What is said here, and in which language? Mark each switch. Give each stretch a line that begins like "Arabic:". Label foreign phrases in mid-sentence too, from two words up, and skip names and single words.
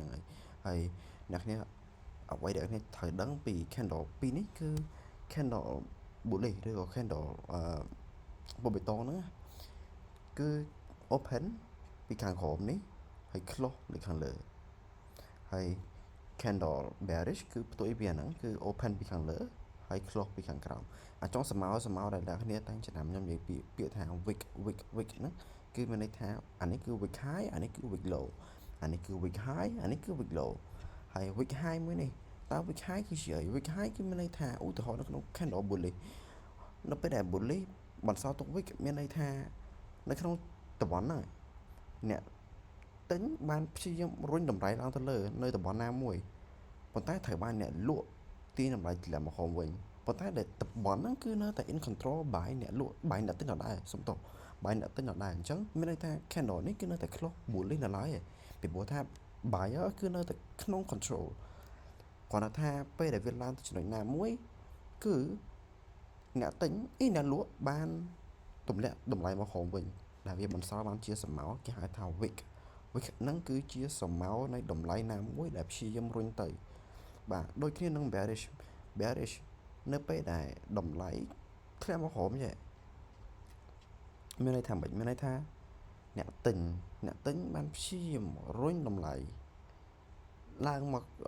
Khmer: ហ្នឹងហើយអ្នកគ្នាអ្វីដែលអ្នកត្រូវដឹងពី candle ពីរនេះគឺ
English: candle bullish
Khmer: ឬក៏ candle ពណ៌បៃតងហ្នឹងគឺ open ពីខាងក្រោមនេះហើយ close នៅខាងលើហើយ
English: candle bearish
Khmer: គឺផ្ទុយពីអាហ្នឹងគឺ open ពីខាងលើហើយ close ពីខាងក្រោមអាចង់សមោដែលអ្នកគ្នាតែងចំណាំខ្ញុំនិយាយពីពាក្យថា wick ហ្នឹង គឺមានន័យថាអានេះគឺ
English: wick high
Khmer: អានេះគឺ
English: wick low
Khmer: អានេះគឺ
English: wick high
Khmer: អានេះគឺ
English: wick low
Khmer: ហើយ
English: wick high
Khmer: មួយនេះតើ
English: wick high
Khmer: គឺជាអី
English: wick high
Khmer: គឺមានន័យថាឧទាហរណ៍នៅក្នុង
English: candle bullish
Khmer: នៅពេលដែល bullish បន្សល់ទុក wick មានន័យថានៅក្នុងតំបន់ហ្នឹងអ្នកទិញបានព្យាយាមរុញតម្លៃឡើងទៅលើនៅតំបន់ណាមួយប៉ុន្តែត្រូវបានអ្នកលក់ទាញតម្លៃធ្លាក់មកក្រោមវិញប៉ុន្តែដែល តំបន់ហ្នឹងគឺនៅតែ
English: in control by
Khmer: អ្នកលក់ by អ្នកទិញដដែលសុំទោស by អ្នកទិញដដែលអញ្ចឹងមានន័យថា candle នេះគឺ នៅតែ
English: close bullish
Khmer: នៅឡើយពីព្រោះថា buyer គឺនៅតែក្នុង control គាត់ថាពេលដែលវាឡើងទៅចំណុច ណាមួយគឺអ្នកទិញអ្នកលក់បានទម្លាក់តម្លៃមកក្រោមវិញដែលវាបន្សល់បានជាសមោគេហៅថា wick ហ្នឹងគឺជាសមោនៃតម្លៃណាមួយដែលព្យាយាមរុញទៅបាទដូចគ្នានឹង bearish នៅពេលដែលតម្លៃធ្លាក់មកក្រោមចេះមានន័យថាម៉េចមានន័យថាអ្នកទិញបានព្យាយាមរុញតម្លៃឡើងមក